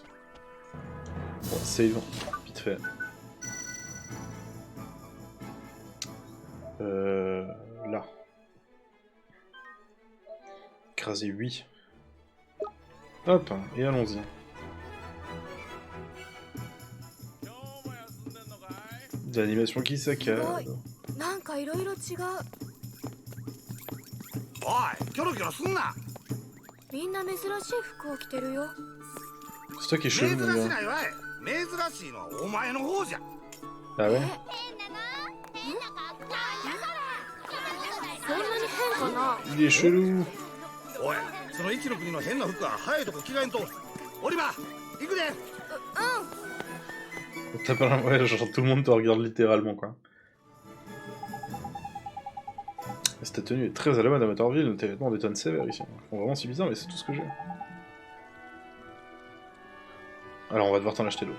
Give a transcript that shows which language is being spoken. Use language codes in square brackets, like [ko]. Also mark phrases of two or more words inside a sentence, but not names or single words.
[fr] Bon, save. Vite fait. Là. Écraser 8. Hop, et allons-y. Des animations qui saccadent. [ja] なんかいろいろ違う。おい、キョロキョロすんな。みんな珍しい服を着てるよ。 [fr] C'est toi qui es [ja] 珍 [fr] chelou, mon [ja] し [fr] gars. [ja] ないわい。珍しいのはお前の方じゃ。 [fr] Ah ouais? [ja] そんなに変かな。 [fr] Il est chelou. [ja] おい、その一の国の変な服は早いとこ着替えんと。オリバー、行くで。 [fr] T'as pas l'impression... Ouais, genre tout le monde te regarde littéralement, quoi. Cette tenue est très à la mode à Motorville, tes vêtements détonnent sévère ici. Ils font vraiment si bizarre, mais c'est tout ce que j'ai. Alors on va devoir t'en acheter d'autres.